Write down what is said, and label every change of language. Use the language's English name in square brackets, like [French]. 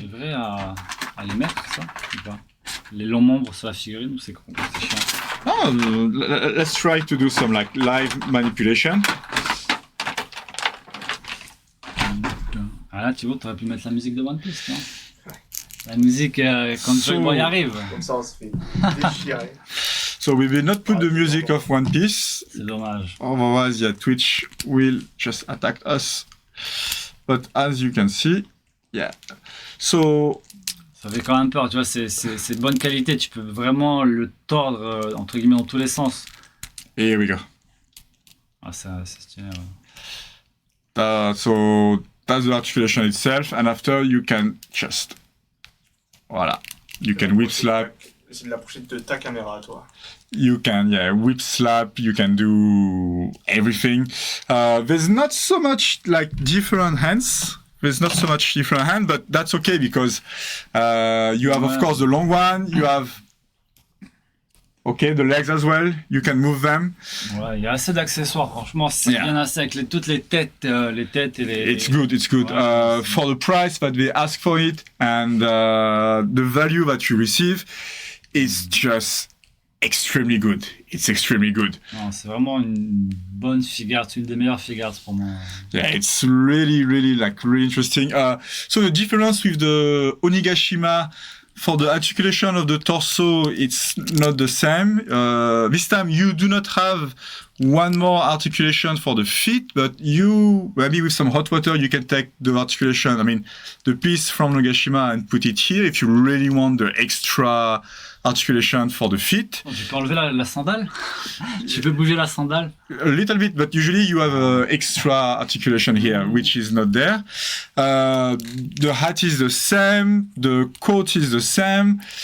[French] devrais à les mettre, ça ou pas? Les longs membres sur la figurine ou c'est chiant? [English] Oh, let's try to do some like live manipulation. [French] Ah là, tu vois, t'aurais pu mettre la musique de One Piece, non? La musique quand Joy Boy arrive. Comme ça, on se fait déchirer. [English] So we will not put the music of One Piece. [French] C'est dommage. [English] Otherwise, yeah, Twitch will just attack us. But as you can see, yeah. So [French] Ça fait quand même peur, tu vois, c'est de bonne qualité, tu peux vraiment le tordre entre guillemets dans tous les sens. [English] here we go. [French] Ah, ça, c'est stylé. Ouais. [English] So that's the articulation itself, and after you can just, voilà, you can whip slap. [French] Essaye de l'approcher de ta caméra, toi. [English] You can, yeah, whip slap, you can do everything. There's not so much like different hands. There's not so much different hand, but that's okay because you have, of course, the long one. You have, okay, the legs as well. You can move them. [French] Ouais, il y a assez d'accessoires, franchement, c'est [English] Yeah. [French] bien assez avec toutes les têtes et les. [English] It's good. It's good. [French] Ouais, [English] For the price that they ask for it and the value that you receive is just extremely good. It's extremely good. [French] Non, c'est vraiment une bonne figure, c'est une des meilleures figures pour moi. [English] Yeah, it's really, really like really interesting. So the difference with the Onigashima for the articulation of the torso, it's not the same. This time you do not have one more articulation for the feet, but you maybe with some hot water you can take the articulation. I mean, the piece from Onigashima and put it here if you really want the extra articulation for the feet. [French] Oh, tu peux enlever la sandale? Tu peux bouger la sandale? [English] A little bit, but usually you have extra articulation here, which is not there. The hat is the same, the coat is the same.